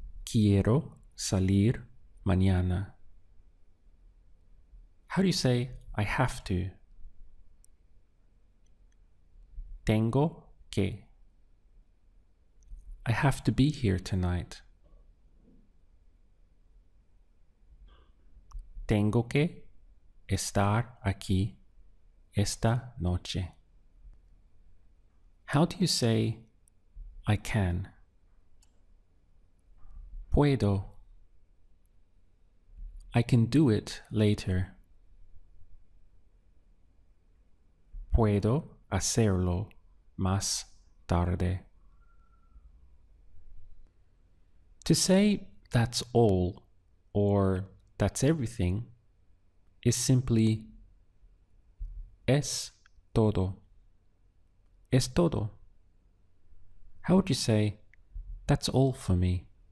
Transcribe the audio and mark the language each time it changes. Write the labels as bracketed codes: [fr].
[es] Quiero salir mañana. [en] How do you say, I have to? [es] Tengo que. [en] I have to be here tonight. [es] Tengo que estar aquí esta noche. [en] How do you say, I can? [es] Puedo. [en] I can do it later. [es] Puedo hacerlo más tarde. [en] To say that's all or that's everything is simply [es] es todo. Es todo. [en] How would you say, that's all for me?